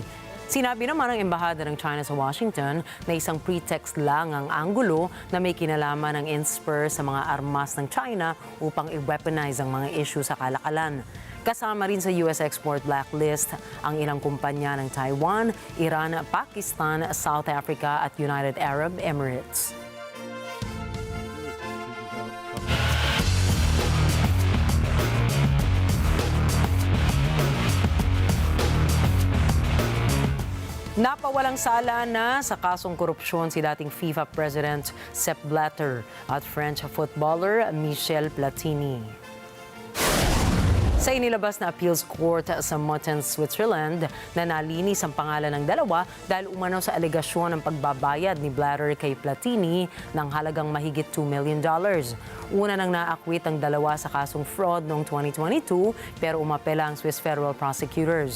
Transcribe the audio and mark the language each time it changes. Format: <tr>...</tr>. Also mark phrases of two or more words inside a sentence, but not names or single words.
<tl>Sinabi naman ng Embahada ng China sa Washington na isang pretext lang ang anggulo na may kinalaman ng Inspur sa mga armas ng China upang i-weaponize ang mga issue sa kalakalan. Kasama rin sa US</tl> <en>export blacklist</en> <tl>ang ilang kumpanya ng Taiwan, Iran, Pakistan, South Africa at United Arab Emirates. Napawalang sala na sa kasong korupsyon si dating FIFA President Sepp Blatter at French footballer Michel Platini. Sa inilabas na appeals court sa Mutton, Switzerland, na nalinis ang pangalan ng dalawa dahil umano sa alegasyon ng pagbabayad ni Blatter kay Platini ng halagang mahigit $2 million. Una nang naakwit ang dalawa sa kasong fraud noong 2022 pero umapela ang</tl> <en>Swiss federal prosecutors.</en>